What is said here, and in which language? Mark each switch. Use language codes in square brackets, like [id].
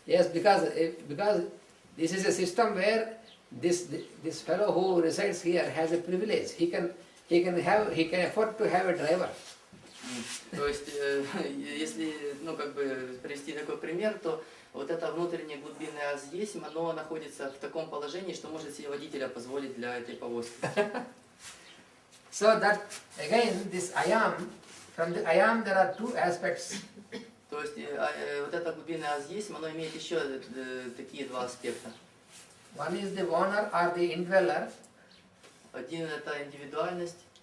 [en] Yes, because this is a system where this fellow who resides here has a privilege. He can afford to have a driver. [ru] То есть, если привести такой пример, то вот это внутреннее глубинное аз есть, оно находится в таком положении, что может себе водителя позволить для этой повозки. [en] So that again, this I am, from the I am there are two aspects. [ru] То есть, вот это глубинное аз есть, оно имеет еще такие два аспекта. [en] One is the owner or the indweller. [ru] Один это индивидуальность.